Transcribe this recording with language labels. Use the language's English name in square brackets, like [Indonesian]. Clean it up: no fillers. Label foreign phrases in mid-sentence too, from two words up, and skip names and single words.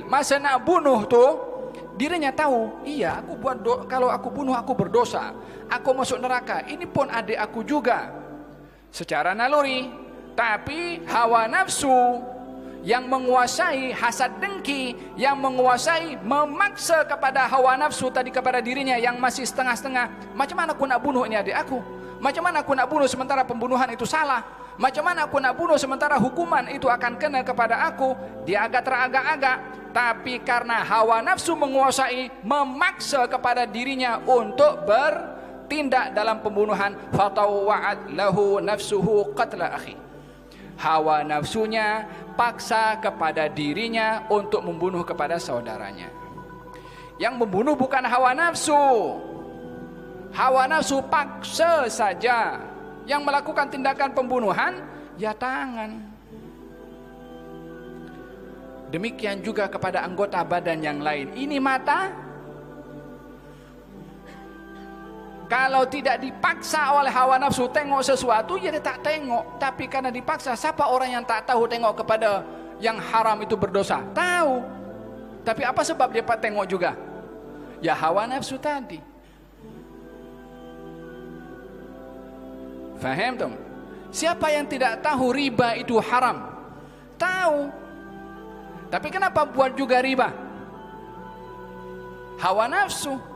[Malay] Masa nak bunuh tuh, dirinya tahu, iya aku kalau aku bunuh aku berdosa, aku masuk neraka, ini pun adik aku juga secara naluri. Tapi hawa nafsu yang menguasai, hasad dengki yang menguasai, memaksa kepada hawa nafsu tadi kepada dirinya yang masih setengah-setengah. Macam mana aku nak bunuh ini adik aku? Macam mana aku nak bunuh sementara pembunuhan itu salah? Macam mana aku nak bunuh sementara hukuman itu akan kena kepada aku? Dia agak teragak-agak, tapi karena hawa nafsu menguasai, memaksa kepada dirinya untuk bertindak dalam pembunuhan, [Arabic] fatawwa'at lahu nafsuhu qatla akhi. [Malay] Hawa nafsunya paksa kepada dirinya untuk membunuh kepada saudaranya. Yang membunuh bukan hawa nafsu. Hawa nafsu paksa saja. Yang melakukan tindakan pembunuhan ya tangan. Demikian juga kepada anggota badan yang lain. Ini mata. Kalau tidak dipaksa oleh hawa nafsu tengok sesuatu, ya dia tak tengok. Tapi karena dipaksa, siapa orang yang tak tahu tengok kepada yang haram itu berdosa? Tahu. Tapi apa sebab dia tengok juga? Ya hawa nafsu tadi. Faham tuh? Siapa yang tidak tahu riba itu haram? Tahu. Tapi kenapa buat juga riba? Hawa nafsu.